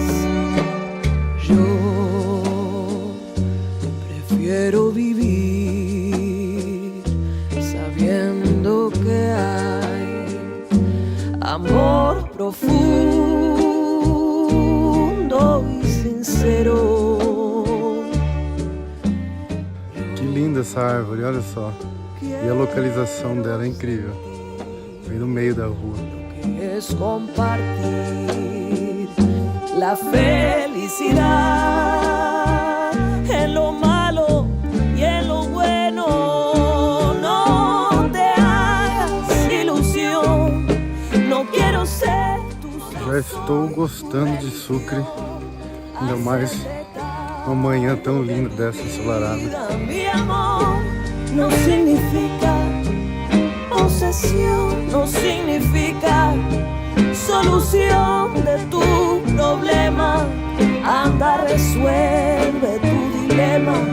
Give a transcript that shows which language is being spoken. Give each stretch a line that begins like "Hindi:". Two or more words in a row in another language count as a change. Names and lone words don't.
Spanish: Yo prefiero vivir sabiendo que hay amor profundo y sincero.
Portuguese: Que linda essa árvore, olha só. E a localização dela é incrível. Bem no meio da rua.
Spanish: Es compartir la felicidad en lo malo y en lo bueno. No te hagas ilusión, no quiero ser tu.
Portuguese: Já estou gostando de Sucre, ainda mais uma manhã tão linda dessa ensolarada.
Spanish: Mi amor no significa posesión, no significa solución de tu problema. Anda, resuelve tu dilema.